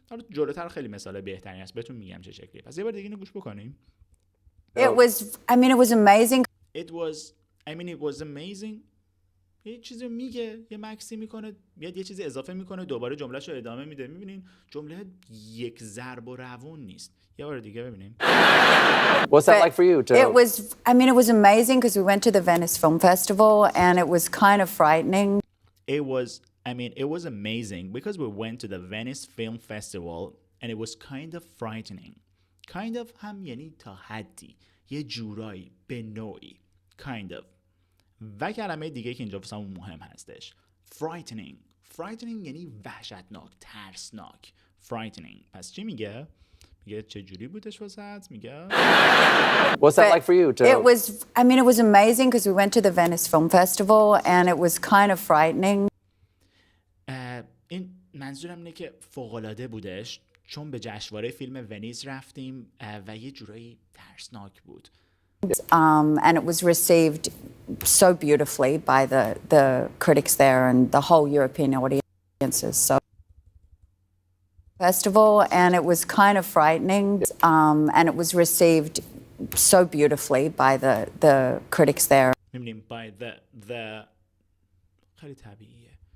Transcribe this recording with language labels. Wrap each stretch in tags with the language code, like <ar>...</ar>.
<fa>حالا جلوتر خیلی مثال بهتری هست بهتون میگم چه شکلیه. پس یه بار دیگه اینو گوش بکنیم.</fa> <en>It was amazing. It was amazing.</en> <fa>یه چیزی میگه، یه مکسی میکنه، میاد یه چیزی اضافه میکنه، دوباره جملهشو ادامه میده. میبینین جمله یک ضرب و روون نیست. یه بار دیگه ببینیم.</fa> <en>What's that like for you? It was amazing because we went to the Venice Film Festival and it was kind of frightening. It was amazing because we went to the Venice Film Festival and it was kind of frightening.</en> <fa>Kind of هم یعنی تا حدی، یه جورایی، به نوعی.</fa> <en>Kind of.</en> <fa>و کلمه دیگه که اینجا واسمون مهم هستش frightening یعنی وحشتناک، ترسناک.</fa> <en>frightening.</en> <fa>پس چی میگه؟ میگه چه جوری بودش واسط؟ میگه</fa> <en>What's that like for you? It was amazing because we went to the Venice Film Festival and it was kind of frightening.</en> <fa>این منظورم اینه که فوق‌العاده بودش چون به جشنواره فیلم ونیز رفتیم و یه جورایی ترسناک بود.</fa> <en>And it was received so beautifully by the critics there and the whole European audiences. So festival, and it was kind of frightening. And it was received so beautifully by the critics there.</en> <fa>می‌بینیم</fa> <en>by the</en> <fa>خیلی طبیعیه.</fa>